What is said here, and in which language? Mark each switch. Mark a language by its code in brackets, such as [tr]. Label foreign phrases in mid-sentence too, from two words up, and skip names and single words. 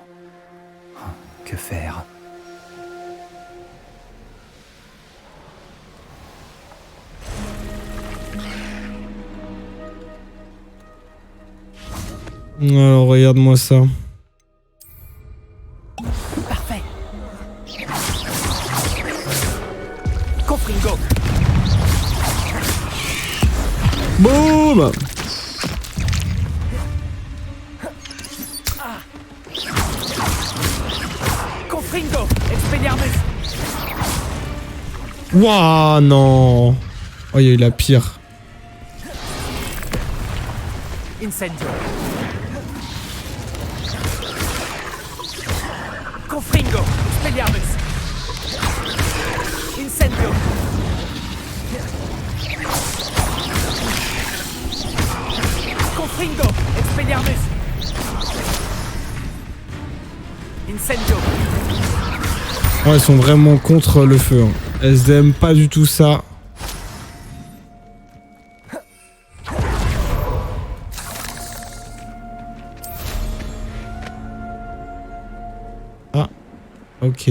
[fr] Que faire? Alors, regarde-moi ça. Parfait. Confringo. Boum! Confringo. Expelliarmus. Wouah, non! Oh, il y a eu la pire. Incendio. Confringo. Expelliarmus. Incendio. Confringo. Expelliarmus. Incendio. Oh, elles sont vraiment contre le feu. Hein. Elles aiment pas du tout ça. Ah. Ok.